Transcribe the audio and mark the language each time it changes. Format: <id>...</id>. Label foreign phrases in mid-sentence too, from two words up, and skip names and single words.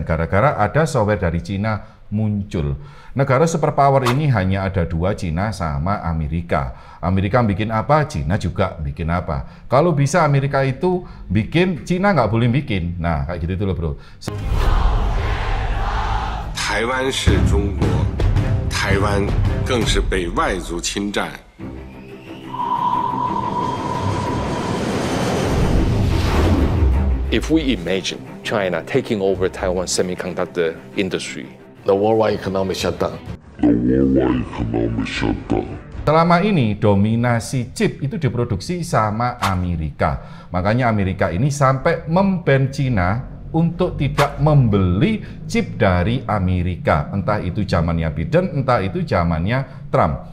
<id>Gara-gara ada software dari Cina muncul. Negara superpower ini hanya ada dua, Cina sama Amerika. Amerika bikin apa, Cina juga bikin apa. Kalau bisa Amerika itu bikin, Cina nggak boleh bikin. Nah, kayak gitu itu loh, bro.</id> <zh>Taiwan 是中国，台湾更是被外族侵占。</zh> <en>If we imagine China taking over Taiwan's semiconductor industry, the worldwide economic shutdown.</en> <id>Selama ini dominasi chip itu diproduksi sama Amerika. Makanya Amerika ini sampai memban Cina untuk tidak membeli chip dari Amerika. Entah itu zamannya Biden, entah itu zamannya Trump.</id>